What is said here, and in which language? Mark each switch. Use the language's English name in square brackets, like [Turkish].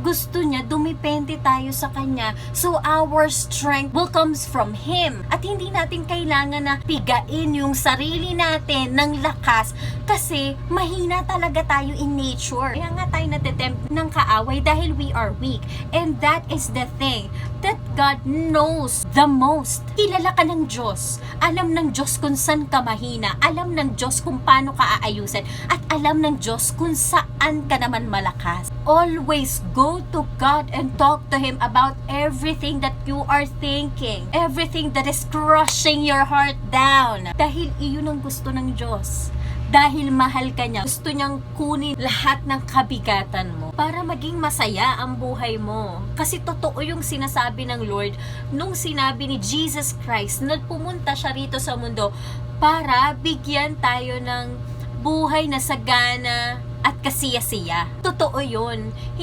[Filipino] Gusto niya dumepende tayo sa Kanya, [English] so our strength will comes from Him. [Filipino] At hindi natin kailangan na pigain yung sarili natin ng lakas kasi mahina talaga tayo in nature. Kaya nga tayo natitempt ng kaaway dahil [English] we are weak. And that is the thing that God knows the most. [Filipino] Kilala ka ng Diyos. Alam ng Diyos kung saan ka mahina. Alam ng Diyos kung paano ka aayusin. At alam ng Diyos kung saan ka naman malakas. [English] Always go to God and talk to Him about everything that you are thinking. Everything that is crushing your heart down. [Filipino] Dahil iyon ang gusto ng Diyos. Dahil mahal ka niya, gusto niyang kunin lahat ng kabigatan mo para maging masaya ang buhay mo. Kasi totoo yung sinasabi ng Lord nung sinabi ni Jesus Christ na pumunta siya rito sa mundo para bigyan tayo ng buhay na sagana at kasiyasiya. Totoo yun.